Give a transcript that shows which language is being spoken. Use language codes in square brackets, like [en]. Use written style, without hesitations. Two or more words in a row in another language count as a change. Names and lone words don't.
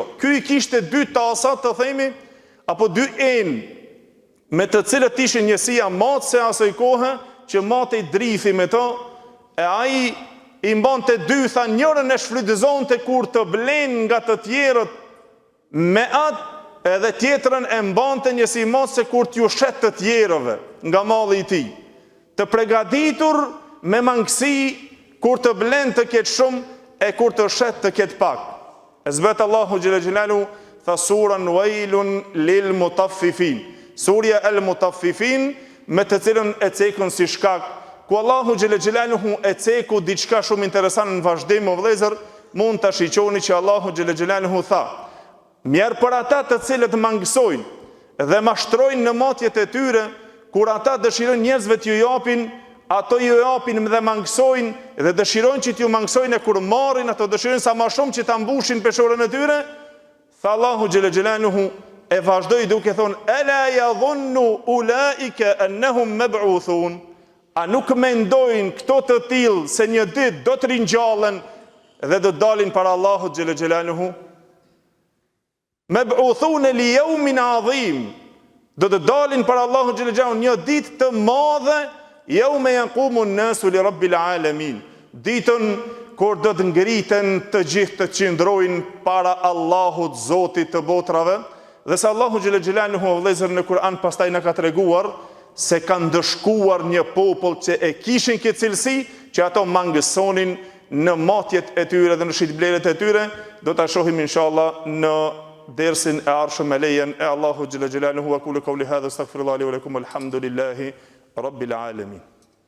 [sq] Ky i kishte 2 tasa të themi, apo 2 enë, me të cilët ishin njësia matëse asoj kohë, që matej drithi me to, e ai i mbante 2, tha njërën e shfrytëzonte kur të blen nga të tjerët me atë, edhe tjetrën e mbante njësi matëse kur t'ju shet të tjerëve nga malli i tij. Të pregaditur me mangësi kur të blen të ketë shumë e kur të shet të ketë pak. E zbet Allahu [ar] جل جلاله [sq] tha suran [ar] ويل للمطففين. [sq] Surja el mutaffifin, me të cilën e cekun si shkak, ku Allahu [ar] جل جلاله [sq] e ceku diçka shumë interesant në vazhdim o vëllezër, mund ta shiqoni që Allahu [ar] جل جلاله [sq] tha: "Mjerë për ata të cilët mangësojnë dhe mashtrojnë në matjet e tyre, kur ata dëshirojnë njerëzve t'ju japin, ato ju japin dhe mangësojnë dhe dëshirojnë që t'ju mangësojnë, e kur marrin ato dëshirojnë sa më shumë që ta mbushin peshorën e tyre." Tha Allahu [ar] جل جلاله [sq] e vazhdoi duke thonë: [ar] "ألا يظن أولئك أنهم مبعوثون." [sq] A nuk mendojnë këto të tillë se një ditë do të ringjallen dhe do të dalin para Allahut [ar] جل جلاله? مبعوثون ليوم عظيم. [sq] Do të dalin para Allahut [ar] جل جلاله [sq] një ditë të madhe, [ar] يوم يقوم الناس لرب العالمين. [sq] Ditën kur do të ngriten të gjithë të qëndrojnë para Allahut Zotit të botrave. Dhe se Allahu [ar] جل جلاله [sq] vëllezër në Kur'an pastaj na ka treguar se kanë dëshkuar një popull që e kishin këtë cilësi, që ato mangësonin në matjet e tyre dhe në shitbleret e tyre, do ta shohim inshallah në dersin e ardhshëm me lejen e Allahu [ar] جل جلاله. وأقول قولي هذا أستغفر الله لي ولكم، الحمد لله رب العالمين.